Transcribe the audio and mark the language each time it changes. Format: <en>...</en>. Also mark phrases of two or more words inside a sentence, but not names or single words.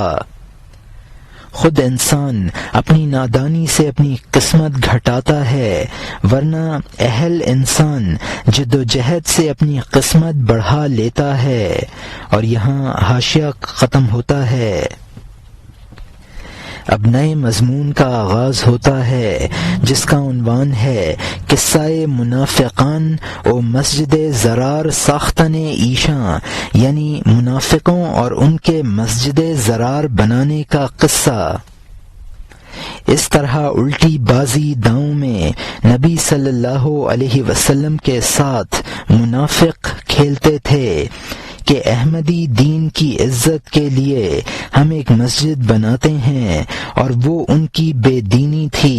<ur>خود انسان اپنی نادانی سے اپنی قسمت گھٹاتا ہے، ورنہ اہل انسان جد و جہد سے اپنی قسمت بڑھا لیتا ہے۔ اور یہاں حاشیہ ختم ہوتا ہے۔ اب نئے مضمون کا آغاز ہوتا ہے جس کا عنوان ہے</ur> <fa>قصہ منافقان و مسجد ضرار ساختن ایشاں،</fa> <ur>یعنی منافقوں اور ان کے مسجد ضرار بنانے کا قصہ۔ اس طرح الٹی بازی داؤں میں نبی صلی اللہ علیہ وسلم کے ساتھ منافق کھیلتے تھے کہ احمدی دین کی عزت کے لیے ہم ایک مسجد بناتے ہیں، اور وہ ان کی بے دینی تھی۔</ur>